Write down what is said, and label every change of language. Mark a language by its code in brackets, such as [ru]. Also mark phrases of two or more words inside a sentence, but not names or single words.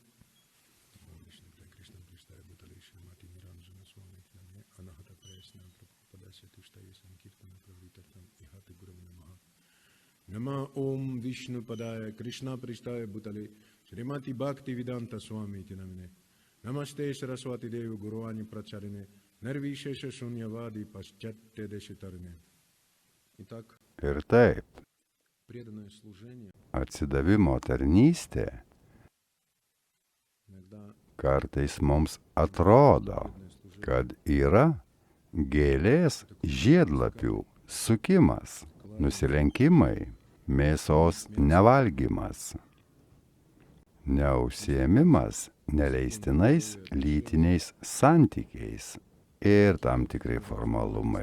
[sa] Nama Om Vishnu Padaya Krishna Prishtaya Bhutale Srimati Bhakti Vedanta Swami iti namine. Namaste Saraswati Devi Guruvani Pracharine Nirvishesha Shunyavadi Paschatya Deshitarine. [lt] Ir taip, atsidavimo tarnystė kartais mums atrodo, kad yra gėlės žiedlapių sukimas, nusilenkimai, mėsos nevalgymas, neužsiėmimas neleistinais lytiniais santykiais ir tam tikrai formalumai.